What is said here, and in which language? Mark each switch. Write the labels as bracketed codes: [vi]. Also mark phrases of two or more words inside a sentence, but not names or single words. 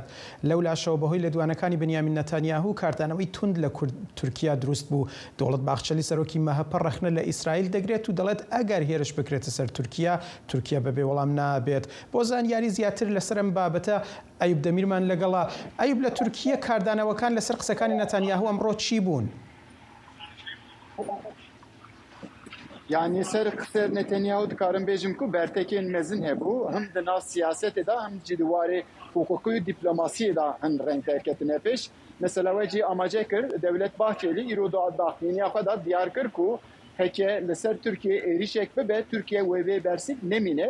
[ckb] لەو لاشەوە بەهۆی لەدوانەکانی بنیامین نەتانیاهو کاردانەوەی تند لە تورکیا دروست بوو. دەوڵەت باخچەلی سەرۆکی مەهەپە ڕەخنە لە ئیسرائیل دەگرێت و دەڵێت ئەگەر هێرش بکرێتە سەر تورکیا بەبێ وەڵام نابێت. بۆ زانیاری زیاتر لەسەر ئەم بابەتە ئەیوب دەمیرمان لەگەڵا. ئەیوب لە تورکیا کاردانەوەکان لەسەر قسەکانی نەتانیاهو ئەمڕۆ چی بوون؟ [ku] Yani ser kıser Netanyahu dikarim bejim ku bertekên mezin hebû him di nav siyasetê da him jî di warê hukukî û dîplomasiyê da hin reng derketine pêş. Mesela we jî amace kir Devlet Bahçeli îro daxîniya xwe da diyar kir ku heke li ser Tirkiye êrişek bibe Tirkiye wê vê bersîk nemîne.